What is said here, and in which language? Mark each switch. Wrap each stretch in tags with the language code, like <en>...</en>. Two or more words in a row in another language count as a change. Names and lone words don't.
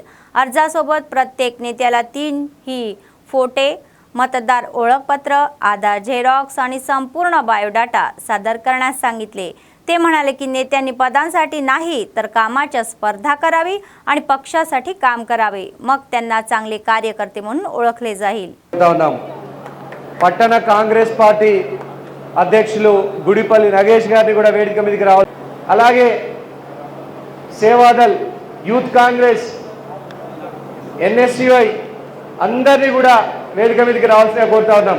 <mr>अर्जासोबत प्रत्येक नेत्याला 3 ही फोटे, मतदार ओळखपत्र, आधार झेरॉक्स आणि संपूर्ण बायोडाटा सादर करण्यास सांगितले। ते म्हणाले की नेत्यांनी पदांसाठी नाही तर कामाच्या स्पर्धा करावी आणि पक्षासाठी काम करावे, मग त्यांना चांगले कार्यकर्ते म्हणून ओळखले जाईल।</mr> <te>పట్టణ కాంగ్రెస్ పార్టీ అధ్యక్షులు గుడిపల్లి నగేష్ గారిని కూడా వేదిక మీదకి రావాలి। అలాగే సేవాదల్, యూత్ కాంగ్రెస్, NSCI అందరినీ కూడా వేదిక మీదకి రావాల్సిగా కోరుతా ఉన్నాం।</te>